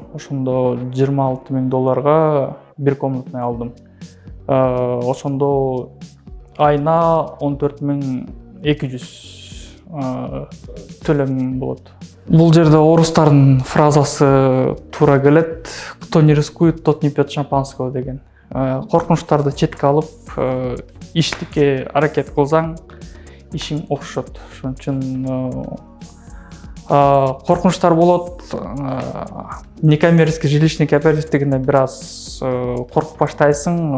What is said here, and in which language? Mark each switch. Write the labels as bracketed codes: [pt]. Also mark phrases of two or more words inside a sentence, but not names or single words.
[ky] Ошондо 26 000 долларга бир [ru] комнатный [ky] алдым. Ошондо айына 14 200 төлөм болот. Бул жерде орустардын фразасы туура келет. [ru] Кто не рискует, тот не пьет шампанского [ky] деген. Коркунучтарды четке алып, иштикке аракет кылсаң, ишиң окшот. Ошон үчүн коркунучтар болот. [ru] Некоммерческий жилищный кооперативдегине [ky] бир аз коркуп баштайсың.